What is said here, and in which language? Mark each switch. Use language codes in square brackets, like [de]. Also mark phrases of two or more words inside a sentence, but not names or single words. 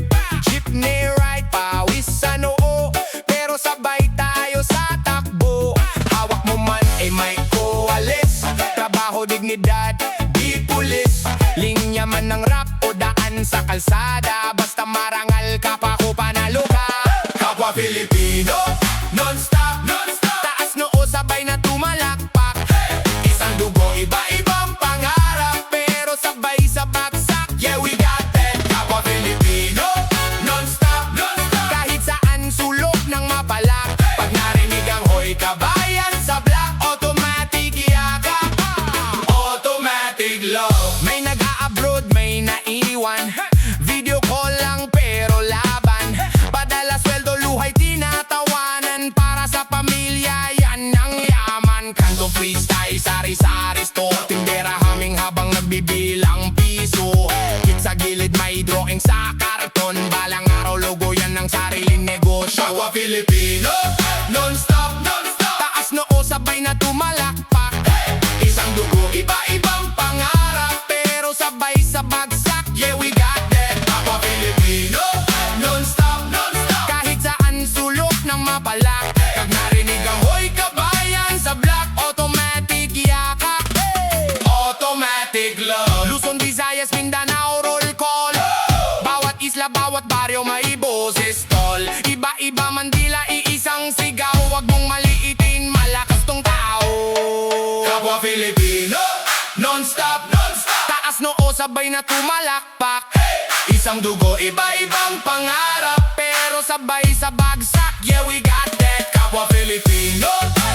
[tl] Jeepney ride, pawis sa noo, pero sabay tayo sa takbo. Hawak mo man ay may koalis, trabaho, dignidad, di pulis. Linya man ng rap o daan sa kalsada, basta marangal ka pa ko panalo ka. Kapwa Pilipino, non-stop, non-stop, taas noo sabay na tumalakpak. Isang dugo, iba-ibang pangarap, pero sabay sa bagsak, [en] yeah we got that. [tl] Kapwa Pilipino, non-stop, non-stop, kahit saan sulok ng mapalak. Pag narinig ang hoy kabayan sa black, automatic yakap, [en] automatic love. [tl] May nag-a-abroad, may naiwan, [en] video call [tl] lang pero laban. Padala sweldo, luhay tinatawanan, para sa pamilya yan ang yaman. Kanto freestyle, sari-sari store, tindera haming habang nagbibilang piso. Hit sa gilid, may drawing sa karton, balang araw logo yan ng sariling negosyo. Kapwa Pilipino, non-stop, non-stop, taas noo sabay na tumalakpak. Isang dugo, iba-ibang pangarap, pero sabay sa bagsak, [en] yeah we got that. [tl] Kapwa Pilipino, non-stop, non-stop, kahit saan sulok ng mapalak. Pag narinig ang hoy kabayan sa black, automatic yakap, [en] automatic love. [tl] Luzon, Visayas, Mindanao, [en] roll call. [tl] Bawat isla, bawat baryo may boses tol. Iba-iba man dila, iisang sigaw, wag mong maliitin, malakas tong tao. Kapwa Pilipino, non-stop, non-stop, taas noo sabay na tumalakpak. Isang dugo, iba-ibang pangarap, pero sabay sa bagsak, [en] yeah we got that. [tl] Kapwa Pilipino,